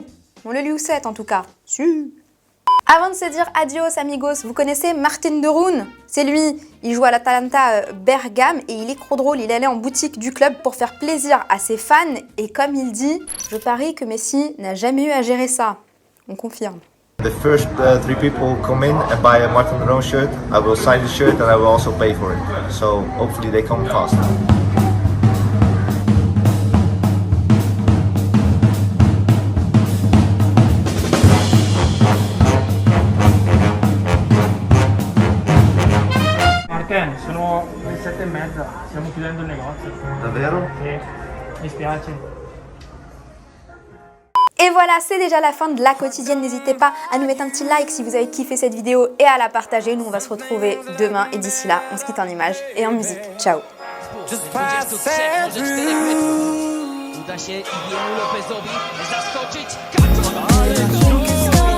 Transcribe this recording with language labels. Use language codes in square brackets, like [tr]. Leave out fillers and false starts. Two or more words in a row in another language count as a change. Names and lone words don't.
[fr] On le lit où c'est en tout cas. Avant de se dire [es] adios amigos, [fr] vous connaissez Martin de Roon? C'est lui, il joue à l'Atalanta Bergame et il est trop drôle, il allait en boutique du club pour faire plaisir à ses fans et comme il dit, je parie que Messi n'a jamais eu à gérer ça. On confirme. [en] The first 3 people come in and buy a Martin de Roon shirt, I will sign the shirt and I will also pay for it. So hopefully they come fast. [it] Sono le 7:30, stiamo chiudendo il negozio. Davvero? Sì, mi spiace. [fr] Et voilà, c'est déjà la fin de la quotidienne. N'hésitez pas à nous mettre un petit like si vous avez kiffé cette vidéo et à la partager. Nous, on va se retrouver demain. Et d'ici là, on se quitte en images et en musique. Ciao. [pl] Uda się Iwiemu Lopezowi zaskoczyć.